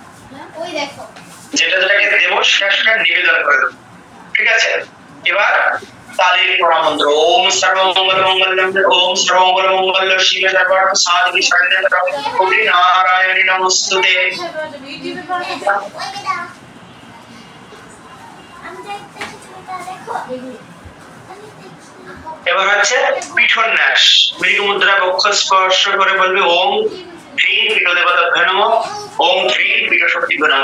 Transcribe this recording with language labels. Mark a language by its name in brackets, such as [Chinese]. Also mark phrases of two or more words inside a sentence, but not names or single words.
[Bangla] যেটা যেটাকে দেব সেটা নিবেদন করে দেব। ঠিক আছে, এবার তালির মন্ত্র [Sanskrit] ওম সর্বমঙ্গল মঙ্গলম ওম সর্বমঙ্গল মঙ্গল শিবে সর্বার্থ সাধিকে শরণ্যে কোটি নারায়ণী নমস্তুতে। [Bangla] এবার হচ্ছে পিঠন্যাস। মৃগ মুদ্রা বক্ষ স্পর্শ করে বলবে [Sanskrit] ওম হ্রিং পীঠ দেবতাভ্যো নমঃ ওম হ্রিং পীঠ শক্তিভ্যো নমঃ।